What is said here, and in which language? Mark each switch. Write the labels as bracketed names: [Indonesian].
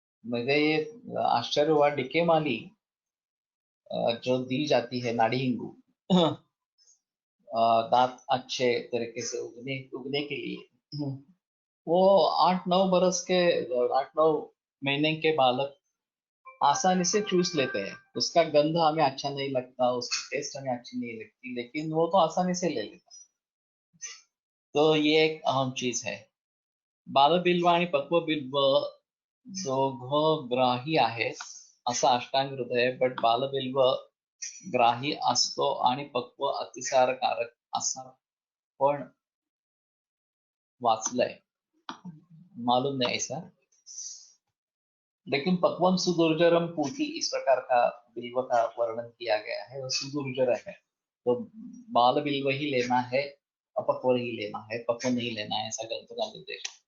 [Hindi] मुझे ये आश्चर्य हुआ, डिके माली जो दी जाती है नाड़ी हिंगू दांत अच्छे तरीके से उगने उगने के लिए, वो 8-9 बरस के 8-9 महीने के बालक आसानी से चूस लेते हैं। उसका गंध हमें अच्छा नहीं लगता, उसकी टेस्ट हमें अच्छी नहीं लगती, लेकिन वो तो आसानी से ले लेता। तो ये एक अहम चीज है। [Marathi] बालबिल्व आणि पक्वबिल्व दोघं ग्राही आहेत असा अष्टांग हृदय, बट बालबिल्व ग्राही असतो आणि पक्व अतिसारकारक असा पण वाचलंय। [Hindi] मालूम नहीं ऐसा, लेकिन पक्वम सुदुर्जरम पूति इस प्रकार का बिल्व का वर्णन किया गया है, वो सुदुर्जर है, तो बाल बिल्व ही लेना है, अपक्व ही लेना है, पक्व नहीं लेना है, ऐसा ग्रंथ का निर्देश।